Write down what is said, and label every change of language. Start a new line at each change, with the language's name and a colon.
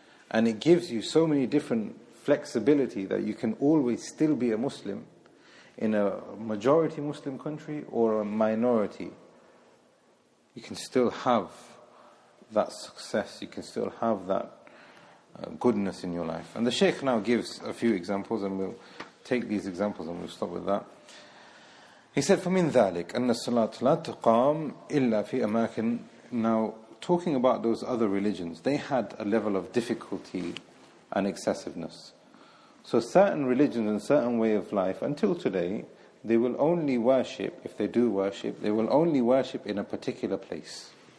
English: And it gives you so many different flexibility that you can always still be a Muslim in a majority Muslim country or a minority. You can still have that success, you can still have that goodness in your life. And the Shaykh now gives a few examples, and we'll take these examples and we'll stop with that. He said,
Arabic: فَمِنْ ذَلِكَ أَنَّ الصَّلَاةَ لَا تُقَامْ إِلَّا فِي أَمَاكِنٍ.
English: Now, talking about those other religions, they had a level of difficulty and excessiveness. So certain religions and certain way of life, until today, they will only worship, if they do worship, they will only worship in a particular place.